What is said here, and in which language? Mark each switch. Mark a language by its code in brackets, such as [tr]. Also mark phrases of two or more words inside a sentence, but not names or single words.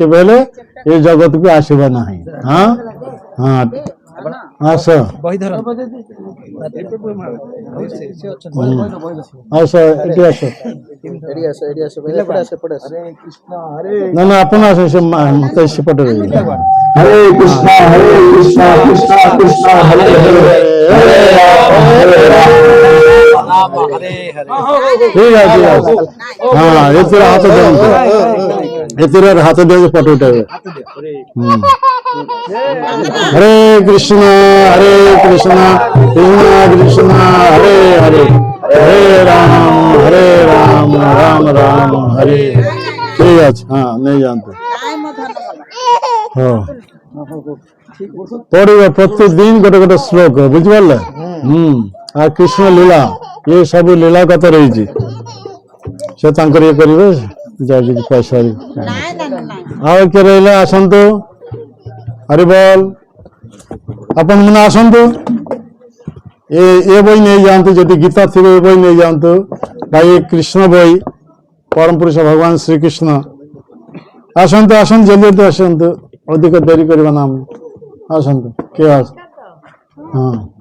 [or] କେବେ ହେଲେ ଏ ଜଗତକୁ ଆସିବ ନାହିଁ। ହଁ ହଁ ଆସ ବହି ଧର ଆସ ଏଠି ଆସ। ଏଠି ଆସ ଏପଟେ ଆସ ଏପଟେ ଆସ। ନା ନା ଆପଣ ଆସ ସେ ମତେ ସେପଟେ ରହିବେ। [sa] हरे कृष्णा कृष्णा कृष्णा हरे हरे हरे राम [or] ठीक ଅଛି ହଁ ଏଥିରେ ହାତ ଦିଅନ୍ତୁ ଏଥିରେ ହାତ ଦିଅନ୍ତୁ ଫଟୋ ଉଠାଇବେ। [sa] ହରେ କୃଷ୍ଣ କୃଷ୍ଣ କୃଷ୍ଣ ହରେ ହରେ ହରେ ରାମ ରାମ ରାମ ହରେ। [or] ଠିକ ଅଛି ହଁ ନେଇଯାଆନ୍ତୁ। ହଁ ପଢିବ ପ୍ରତିଦିନ ଗୋଟେ ଗୋଟେ ଶ୍ଲୋକ ବୁଝିପାରିଲେ। ଆଉ କୃଷ୍ଣ ଲୀଳା [hi] ये सब लीला [or] କଥା ରହିଛି ସେ ତାଙ୍କର ଇଏ କରିବେ ଯାଇକି ପଇସା ଆଉ କିଏ ରହିଲେ ଆସନ୍ତୁ ହରିବଲ ଆପଣ ମାନେ ଆସନ୍ତୁ ଏ ବହି ନେଇଯାଆନ୍ତୁ ଯଦି ଗୀତା ଥିବ ଏ ବହି ନେଇଯାଆନ୍ତୁ ଭାଇ କୃଷ୍ଣ ବହି ପରମ ପୁରୁଷ ଭଗବାନ ଶ୍ରୀକୃଷ୍ଣ ଆସନ୍ତୁ ଆସନ୍ତୁ ଜଲ୍ଦି ଆସନ୍ତୁ ଅଧିକ ଡେରି କରିବା ନା ଆସନ୍ତୁ କିଏ ଆସ ହଁ